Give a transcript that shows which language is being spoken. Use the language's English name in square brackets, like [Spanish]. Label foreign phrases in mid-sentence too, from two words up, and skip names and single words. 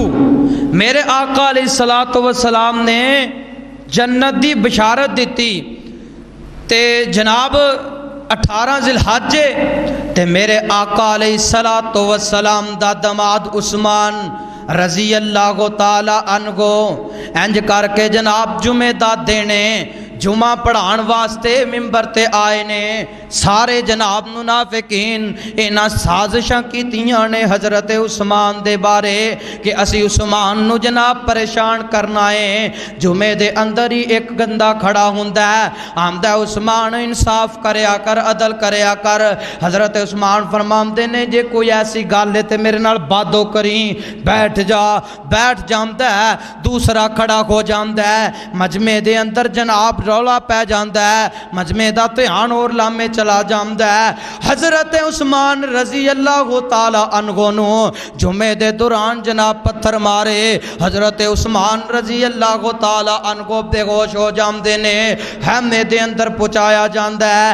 [Punjabi] میرے آقا [Arabic] علیہ السلام [Punjabi] نے جنت دی بشارت دیتی تے جناب 18 ذی الحج تے میرے آقا [Arabic] علیہ السلام [Punjabi] دا دماد عثمان [Arabic] رضی اللہ تعالی عنہ [Punjabi] انج کر کے جناب جمعہ دا دینے جمعہ پڑھان واسطے ممبر تے آئے نے۔ سارے جناب منافقین اینا سازشاں کیتیاں نے حضرت عثمان دے بارے کہ اسی عثمان نو جناب پریشان کرنا ہے۔ جمعے دے اندر ہی ایک گندہ کھڑا ہوندا ہے، آمدہ عثمان انصاف کریا کر، عدل کریا کر۔ حضرت عثمان فرماندے نے جے کوئی ایسی گل ہے تے میرے نال بادو کریں، بیٹھ جا، بیٹھ جاندا ہے۔ دوسرا کھڑا ہو جاندا ہے، مجمع دے اندر جناب رولا پہ جاندا ہے، مجمع دا دھیان اور لامے چلا جاندا ہے۔ حضرت عثمان [Arabic] رضی اللہ تعالی عنہ [Punjabi] نو جمعے دے دوران جناب پتھر مارے، حضرت عثمان [Arabic] رضی اللہ تعالی عنہ [Punjabi] بے ہوش ہو جاندے نے، خیمے دے اندر پہنچایا جاندا ہے۔